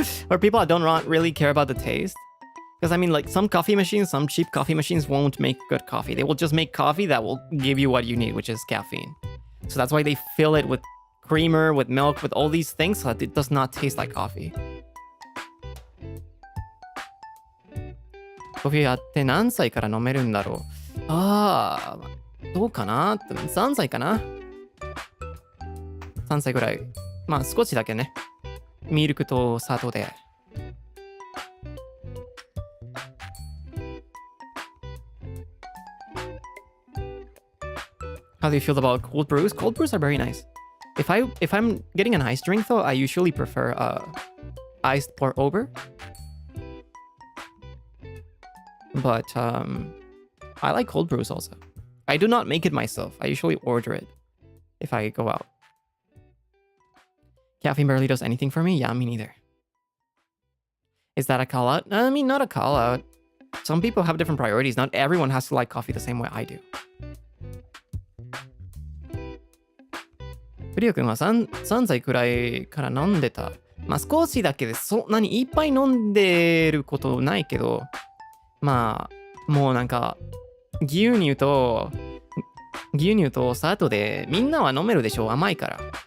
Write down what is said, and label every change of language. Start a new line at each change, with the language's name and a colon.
English: Or people that don't really care about the taste. Because I mean, like some coffee machines, some cheap coffee machines won't make good coffee. They will just make coffee that will give you what you need, which is caffeine. So that's why they fill it with creamer, with milk, with all these things so that it does not taste like coffee.
Japanese: コーヒーって何歳から飲めるんだろう。ああ、どうかな ?3 歳かな ?3 歳ぐらい。まあ少しだけね。ミルクと砂糖で。
English: How do you feel about cold brews? Cold brews are very nice. If I'm getting an iced drink though, I usually prefer iced pour over. But I like cold brews also. I do not make it myself. I usually order it if I go out. Caffeine barely does anything for me? Yeah, me neither. Is that a call out? I mean, not a call out. Some people have different priorities. Not everyone has to like coffee the same way I do.
Japanese: フリオ君は 3歳くらいから飲んでた。まあ少しだけでそんなにいっぱい飲んでることないけど、まあもうなんか牛乳と砂糖でみんなは飲めるでしょ、甘いから。